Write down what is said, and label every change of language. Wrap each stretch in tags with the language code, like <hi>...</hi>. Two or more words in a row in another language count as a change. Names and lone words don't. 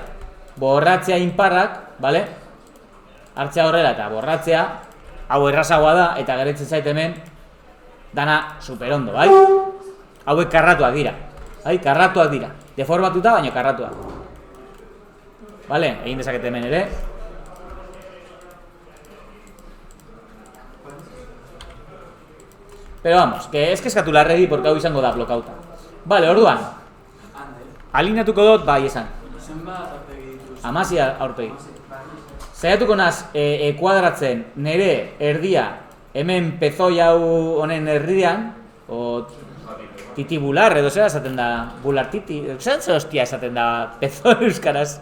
<eu>Borratzea inparrak, bale? Hartzea horrela eta borratzea, hau errazagoa da, eta geretzen zait hemen, dana superondo, bai? Hauek karratuak dira, bai? Karratuak dira. Deformatuta, baina karratuak. Bale, egin dezaket hemen ere.</eu> <es>Pero vamos, que es que</es> <eu>eskatu larregi, porque hau izango da blokauta. Vale, orduan. Alineatuko dut, bai, esan. 16 aurpegi. Zaiatuko naz, kuadratzen nere erdia, hemen pezoi hau honen erdian, o titibular, edo zera esaten da, bular titi, zer hostia esaten da pezoi euskaraz.</eu>